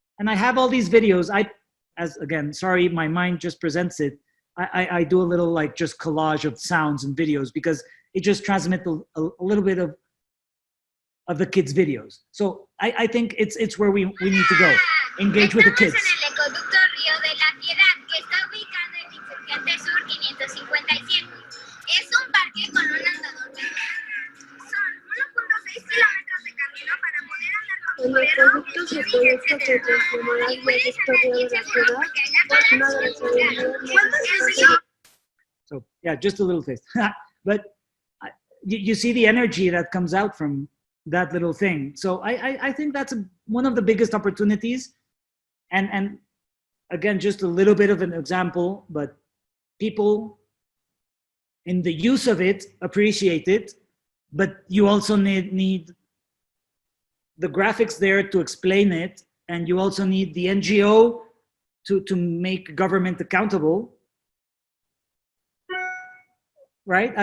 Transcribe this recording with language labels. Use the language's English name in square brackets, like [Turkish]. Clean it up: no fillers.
[English] And I have all these videos. Sorry, my mind just presents it. I do a little like just collage of sounds and videos because it just transmits a little bit of the kids' videos. So I think it's where we need to go. Engage with the kids. [Spanish] Estamos en el ecoducto Río de la Piedad, que está ubicado en Insurgente Sur 557. Es un parque con un andador pequeño. Son 1.6 kilómetros de camino para poder andar con tu perro, etcétera. Y puedes estar bien seguro porque hay la cola. [English] So yeah, just a little taste. But you see the energy that comes out from that little thing. So I think that's one of the biggest opportunities. And again, just a little bit of an example, but people in the use of it appreciate it, but you also need the graphics there to explain it, and you also need the NGO to make government accountable, right?